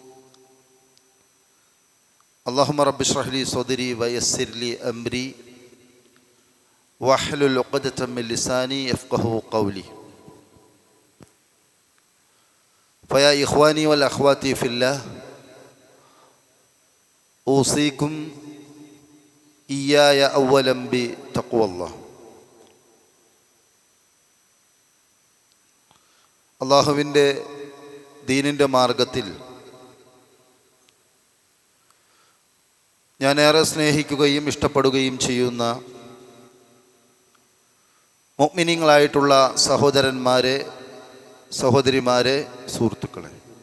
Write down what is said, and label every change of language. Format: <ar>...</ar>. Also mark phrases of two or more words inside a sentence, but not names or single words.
<ar>اللهم رب اشرح لي صدري ويسر لي أمري واحلل عقدة من لساني يفقهوا قولي. فيا إخواني والأخوات في الله أوصيكم إياي أولا بتقوى الله.</ar> <ml>അള്ളാഹുവിൻ്റെ ദീനിൻ്റെ മാർഗത്തിൽ ഞാനേറെ സ്നേഹിക്കുകയും ഇഷ്ടപ്പെടുകയും ചെയ്യുന്ന മുഅ്മിനീങ്ങളായിട്ടുള്ള സഹോദരന്മാരെ, സഹോദരിമാരെ, സുഹൃത്തുക്കളെ,</ml>